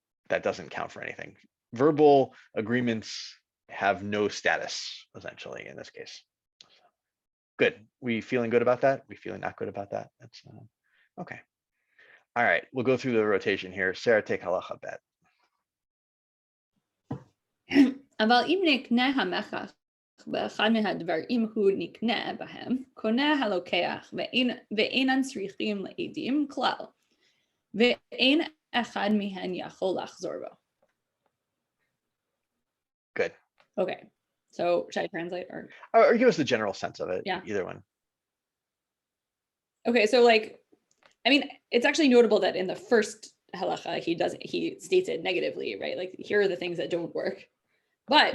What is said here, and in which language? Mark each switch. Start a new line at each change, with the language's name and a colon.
English: That doesn't count for anything. Verbal agreements have no status, essentially, in this case. Good. We feeling good about that? We feeling not good about that? That's okay. All right, we'll go through the rotation here. Sarah, take halacha bet.
Hebrew: אבל אם נקנה המלך באחד מהדברים הוא נקנה בהם, קונה הלוקח ואינן צריכים לעדים כלל, ואין אחד מהן יכול לחזור בו.
English: Good. Okay, so should I translate or give us the general sense of it? Yeah. Either one. Okay, so like, I mean, it's actually notable that in the first halacha, he states it negatively, right? Like, here are the things that don't work. But